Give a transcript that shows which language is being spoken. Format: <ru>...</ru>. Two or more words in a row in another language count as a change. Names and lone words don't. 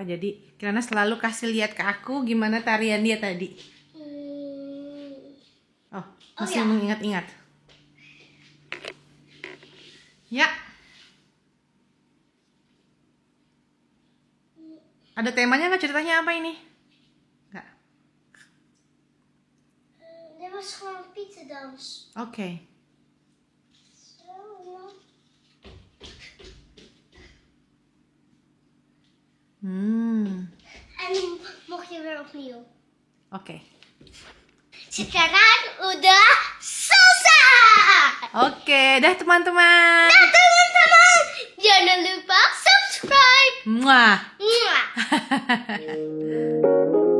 <id>Jadi Kirana selalu kasih lihat ke aku gimana tarian dia tadi. Oh, masih mengingat-ingat. Ya. Ada temanya nggak, ceritanya apa ini?</id> <nl>Dit was gewoon pietendans. Oké. Zo, ja. En nu mocht je weer opnieuw. Oké.</nl> <id>Sekarang udah selesai. Oke, dah teman-teman. Nah teman-teman, jangan lupa subscribe. Muah. Mwah.</id>